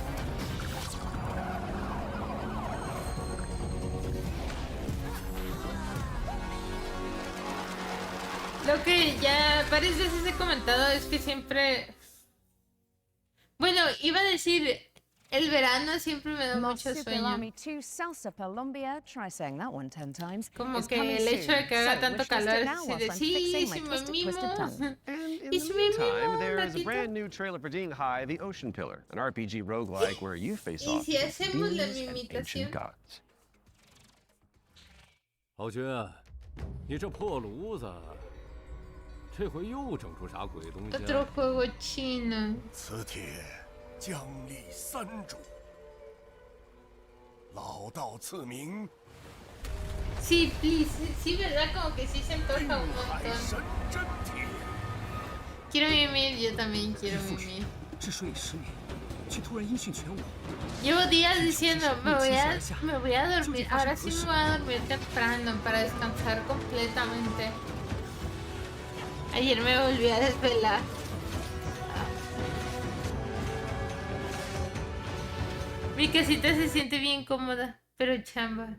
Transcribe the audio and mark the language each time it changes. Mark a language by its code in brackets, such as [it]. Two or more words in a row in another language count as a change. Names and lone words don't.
[es] Lo que ya varias veces he comentado es que siempre... Bueno, iba a decir, el verano siempre me da mucho sueño. Como que el hecho de que haga tanto calor es de sí, si me mimo. Y si me mimo [en] There [es] un [en] is a [es] ratito. [en] brand new trailer for Ding Hai, the Ocean Pillar, an RPG roguelike where you face [es] Y [en] off [es] si [en] against [es] hacemos la [en] demons and [es] mimitación. [en] ancient gods. [zh] 豪爵，你这破炉子，这回又整出啥鬼东西 [es] Otro juego chino. [zh] 此帖将立三主，老道赐名。 [es] Sí, please. Sí, ¿verdad? Como que sí se antoja un montón. Quiero mimir, yo también quiero mimir. [zh] 之所以失眠，却突然音讯全无。 [es] Llevo días diciendo, me voy a dormir. Ahora sí me voy a dormir temprano para descansar completamente. Ayer me volví a desvelar. Mi casita se siente bien cómoda, pero chamba.